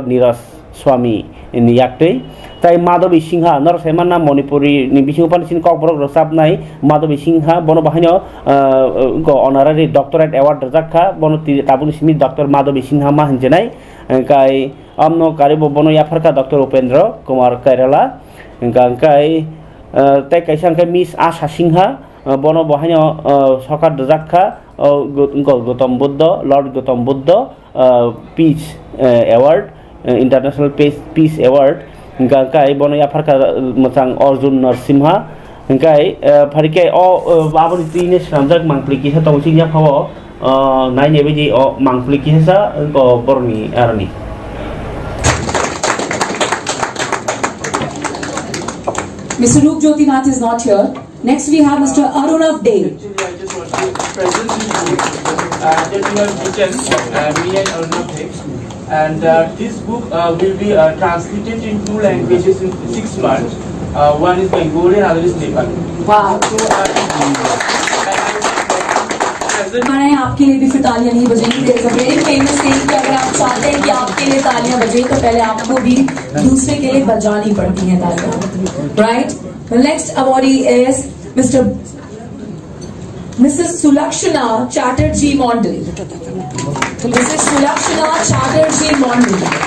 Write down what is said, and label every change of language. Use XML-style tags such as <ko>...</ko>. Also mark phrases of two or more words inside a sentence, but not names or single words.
<trp>Niras Swami ni yakte tai Madhavi Singha nor semana Manipuri ni bisingupan sin kok borok rosap nai Madhavi Singha bono bahanyo</trp> <en>honorary doctorate award</en> <trp>jakha bono tabun simi Dr. Madhavi Singha ma hanjenai kai amno karibo bono yafarka Dr. Upendra Kumar Kairala kai tai kaisang kai Miss Asha Singha bono bahanyo sokat jakha Gautam Buddha Lord Gautam Buddha Peace Award International Peace Award kai bono ya farka machang Arjun Narsimha kai farike o aboni tine samjak mangpli kisa tongsi nya phawo nai nebe ji o mangpli kisa ko borni arni</trp> <en>Mr. Roop Jyotinath is not here. Next we have Mr. Arunav Dey. Actually, I just want to present this book that we have written, me and Arunav Dey. And this book will be translated in 2 languages in 6 months. One is Bengali and other is Nepali. Wow. So,</en> <hi>हमारे आपके लिए भी फिर तालियां नहीं बजेंगी.</hi> <en>There is a very famous saying</en> <hi>कि अगर आप चाहते हैं कि आपके लिए तालियां बजे तो पहले आपको भी दूसरे के लिए बजानी पड़ती हैं तालियां.</hi> <en>Right? The next awardee is Mrs. Sulakshana Chatterjee Mondal. Mrs. Sulakshana Chatterjee Mondal.</en>